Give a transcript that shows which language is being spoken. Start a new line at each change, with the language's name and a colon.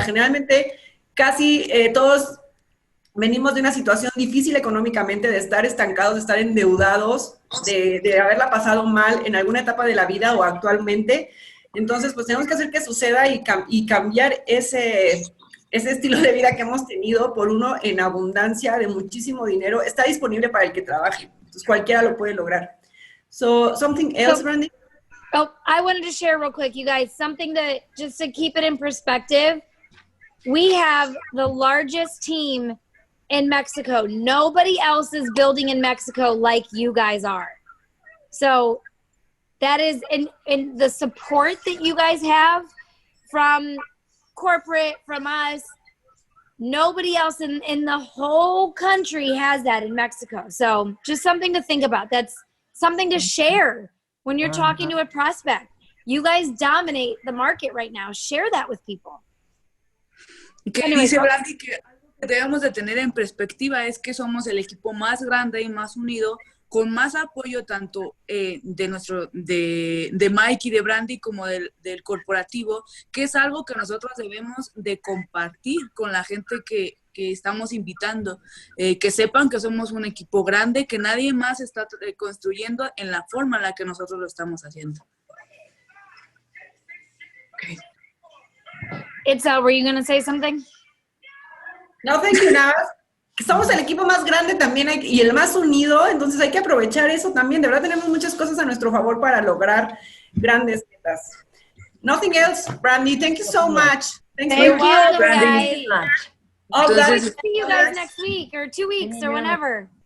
Spanish: Generalmente, casi todos venimos de una situación difícil económicamente, de estar estancados, de estar endeudados, de haberla pasado mal en alguna etapa de la vida o actualmente. Entonces, pues tenemos que hacer que suceda y cambiar ese estilo de vida que hemos tenido por uno en abundancia, de muchísimo dinero. Está disponible para el que trabaje. Entonces, cualquiera lo puede lograr.
English: So, something else, Brandy? Oh, I wanted to share real quick, you guys, something that just to keep it in perspective. We have the largest team in Mexico. Nobody else is building in Mexico like you guys are. So that is in the support that you guys have from corporate, from us. Nobody else in the whole country has that in Mexico. So just something to think about. That's something to share when you're talking to a prospect. You guys dominate the market right now. Share that with people.
Spanish: Que dice Brandy que algo que debemos de tener en perspectiva es que somos el equipo más grande y más unido, con más apoyo tanto de Mike y de Brandy como del corporativo, que es algo que nosotros debemos de compartir con la gente que estamos invitando, que sepan que somos un equipo grande, que nadie más está construyendo en la forma en la que nosotros lo estamos haciendo.
English: Okay. Itzel, were you going to say something? No, thank you,
Spanish: nada. Somos el equipo más grande también y el más unido, entonces hay que aprovechar eso también. De verdad tenemos muchas cosas a nuestro favor para lograr grandes metas.
English: Nothing else, Brandy. Thank you so much. Thank you, Brandy. I'll see you guys next week or 2 weeks or whenever.